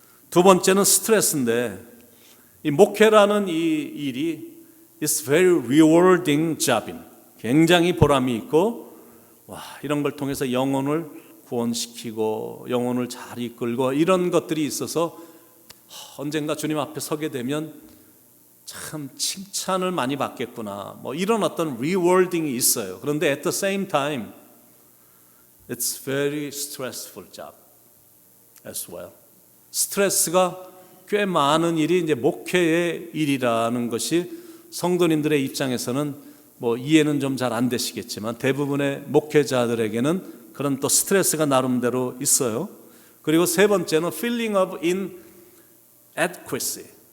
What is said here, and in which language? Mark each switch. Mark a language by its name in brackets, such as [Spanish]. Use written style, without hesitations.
[Korean] 두 번째는 스트레스인데, 이 목회라는 이 일이 [English] It's very rewarding job [Korean] 인, 굉장히 보람이 있고, 이런 걸 통해서 영혼을 구원시키고 영혼을 잘 이끌고 이런 것들이 있어서 언젠가 주님 앞에 서게 되면 참 칭찬을 많이 받겠구나, 이런 어떤 rewarding이 있어요. 그런데 [English] at the same time it's very stressful job as well. [Korean] 스트레스가 꽤 많은 일이 이제 목회의 일이라는 것이 성도님들의 입장에서는 이해는 좀 잘 안 되시겠지만 대부분의 목회자들에게는 그런 또 스트레스가 나름대로 있어요. 그리고 세 번째는 feeling of inadequacy.